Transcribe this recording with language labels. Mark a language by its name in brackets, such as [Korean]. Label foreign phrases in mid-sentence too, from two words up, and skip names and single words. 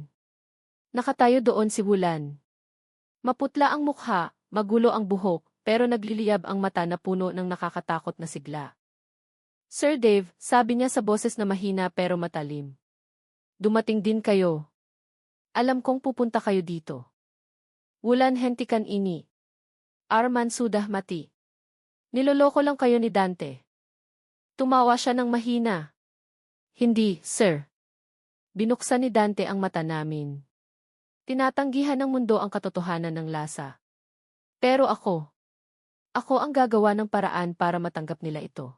[Filipino] Nakatayo doon si Wulan. Maputla ang mukha, magulo ang buhok, pero nagliliyab ang mata na puno ng nakakatakot na sigla. Sir Dave, sabi niya sa boses na mahina pero matalim. Dumating din kayo. Alam kong pupunta kayo dito. [Indonesian] Wulan hentikan ini. Arman sudah mati. [Filipino] Niloloko lang kayo ni Dante. Tumawa siya ng mahina. Hindi, sir. Binuksan ni Dante ang mata namin. Tinatanggihan ng mundo ang katotohanan ng lasa. Pero ako ang gagawa ng paraan para matanggap nila ito.